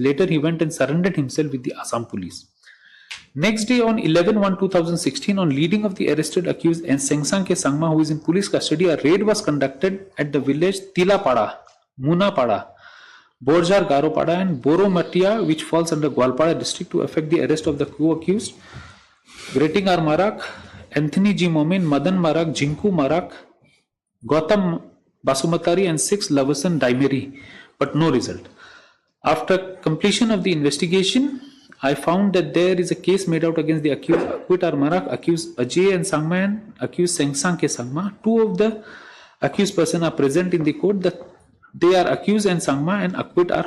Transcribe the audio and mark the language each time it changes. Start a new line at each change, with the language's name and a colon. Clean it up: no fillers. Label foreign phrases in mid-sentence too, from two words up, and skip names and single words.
English: Later, he went and surrendered himself with the Assam police. Next day, on 11/1/2016, on leading of the arrested accused and Sengsang K. Sangma, who is in police custody, a raid was conducted at the village Tilapada, Munapada, Borjar Garopada and Boromatia, which falls under Gwalpara district, to effect the arrest of the co-accused Greting R. Marak, Anthony G. Momin, Madan Marak, Jinku Marak, Gautam Basumatari, and 6 Lavasan Daimeri, but no result. After completion of the investigation, I found that there is a case made out against the accused Acquit R. Marak, accused Ajay and Sangma, and accused Sengsang Ke Sangma. 2 of the accused persons are present in the court. They are accused and Sangma and Acquit R.